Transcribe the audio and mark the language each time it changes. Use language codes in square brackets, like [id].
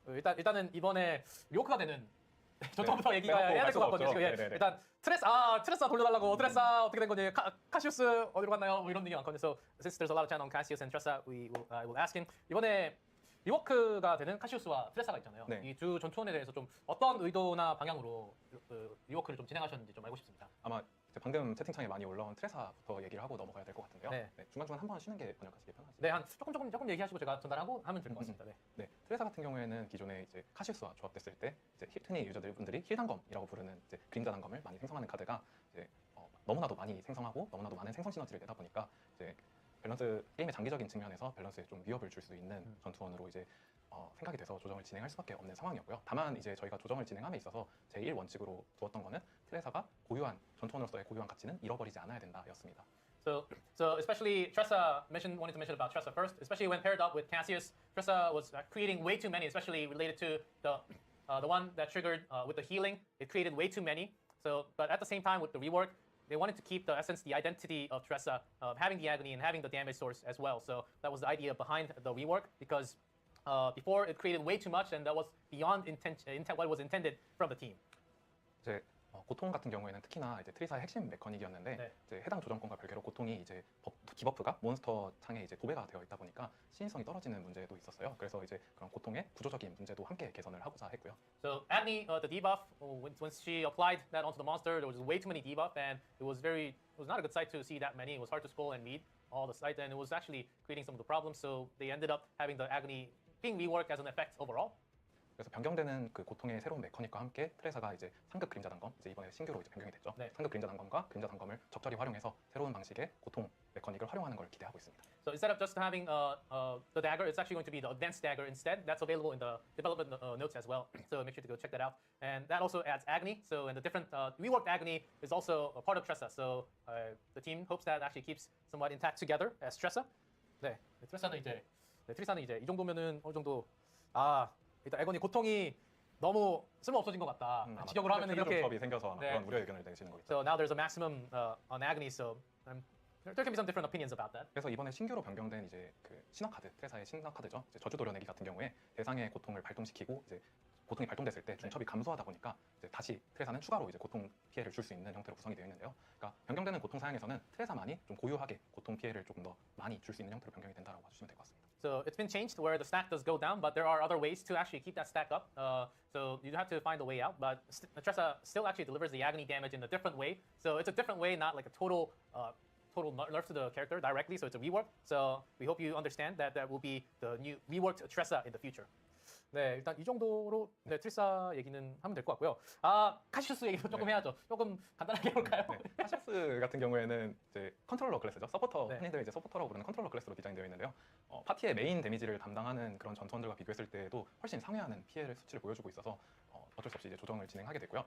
[ko] 일단은 이번에 리오크가 되는 저부터 얘기가 해야 될 것 같거든요. 지금. 예. 네네네. 일단 트레사 돌려달라고. 트레사 어떻게 된 거니? 카시우스 어디로 갔나요? 뭐 이런 얘기 많거든요. [en] So since there's a lot of chat on Cassius and Tressa, I will ask him. [ko] 이번에 리워크가 되는 카시우스와 트레사가 있잖아요. 네. 이 두 전투원에 대해서 좀 어떤 의도나 방향으로 리워크를 좀 진행하셨는지 좀 알고 싶습니다. 아마 이제 방금 채팅창에 많이 올라온 트레사부터 얘기를 하고 넘어가야 될 것 같은데요. 네. 네, 중간중간 한 번 쉬는 게 번역하시기 편하시죠. 네, 한 조금 얘기하시고 제가 전달하고 하면 될 것 같습니다. 네. 네, 트레사 같은 경우에는 기존에 이제 카시우스와 조합됐을 때 이제 흔히 유저들분들이 힐 단검이라고 부르는 이제 그림자 단검을 많이 생성하는 카드가 이제 너무나도 많이 생성하고 너무나도 많은 생성 시너지를 내다 보니까 이제 밸런스 게임의 장기적인 측면에서 밸런스에 좀 위협을 줄 수 있는 전투원으로 이제 생각이 돼서 조정을 진행할 수밖에 없는 상황이었고요. 다만 이제 저희가 조정을 진행함에 있어서 제1 원칙으로 두었던 거는 트레사가 고유한 전투원으로서의 고유한 가치는 잃어버리지 않아야 된다였습니다. [en] So especially Tressa wanted to mention about Tressa first, especially when paired up with Cassius. Tressa was creating way too many, especially related to the one that triggered with the healing. It created way too many. So, but at the same time with the rework, they wanted to keep the essence, the identity of Tressa, having the agony and having the damage source as well. So that was the idea behind the rework, because before it created way too much, and that was beyond what was intended from the team. [ko] 이제 고통 같은 경우에는 특히나 이제 트리사의 핵심 메커닉이었는데 네. 이제 해당 조정권과 별개로 고통이 이제 디버프가 몬스터 창에 이제 도배가 되어 있다 보니까 시인성이 떨어지는 문제도 있었어요. 그래서 이제 그런 고통의 구조적인 문제도 함께 개선을 하고자 했고요. [en] So Agni, the debuff, when she applied that onto the monster, there was way too many debuff, and it was not a good sight to see that many. It was hard to scroll and read all the sight, and it was actually creating some of the problems. So they ended up having the Agni being reworked as an effect overall. [ko] 그래서 변경되는 그 고통의 새로운 메커닉과 함께 트레사가 이제 상급 그림자 단검, 이제 이번에 신규로 이제 변경이 됐죠. 네. 상급 그림자 단검과 그림자 단검을 적절히 활용해서 새로운 방식의 고통 메커닉을 활용하는 걸 기대하고 있습니다. [en] So instead of just having the dagger, it's actually going to be the advanced dagger instead. That's available in the development notes as well. So make sure to go check that out. And that also adds Agni. So and the different reworked Agni is also a part of Tressa. So the team hopes that actually keeps somewhat intact together as Tressa. [ko] 네, 트리사는 이제 이 정도면은 어느 정도 일단 에곤이 고통이 너무 쓸모 없어진 것 같다. 직역으로 하면 이렇게 조합이 생겨서 아마 네. 그런 우려 의견을 내시는 거겠죠. [en] So now there's a maximum on Agni. So there can be some different opinions about that. [ko] 그래서 이번에 신규로 변경된 이제 그 신화 카드, 트레사의 신화 카드죠. 이제 저주 도려내기 같은 경우에 대상의 고통을 발동시키고 이제 고통이 발동됐을 때 중첩이 감소하다 보니까 이제 다시 트레사는 추가로 이제 고통 피해를 줄 수 있는 형태로 구성이 되어 있는데요. 그러니까 변경되는 고통 사양에서는 트레사만이 좀 고유하게 고통 피해를 조금 더 많이 줄 수 있는 형태로 변경이 된다라고 봐주시면 될 것 같습니다. [en] So it's been changed where the stack does go down, but there are other ways to actually keep that stack up. So you have to find a way out. But Tressa still actually delivers the agony damage in a different way. So it's a different way, not like a total nerf to the character directly. So it's a rework. So we hope you understand that that will be the new reworked Tressa in the future. [ko] 네, 일단 이 정도로 네, 트리사 얘기는 하면 될 것 같고요. 카시우스 얘기도 조금 해야죠. 조금 간단하게 해볼까요? 네, 카시우스 같은 경우에는 이제 컨트롤러 클래스죠. 서포터, 네. 흔히들 이제 서포터라고 부르는 컨트롤러 클래스로 디자인되어 있는데요. 파티의 메인 데미지를 담당하는 그런 전투원들과 비교했을 때에도 훨씬 상회하는 피해를 수치를 보여주고 있어서 어쩔 수 없이 이제 조정을 진행하게 됐고요.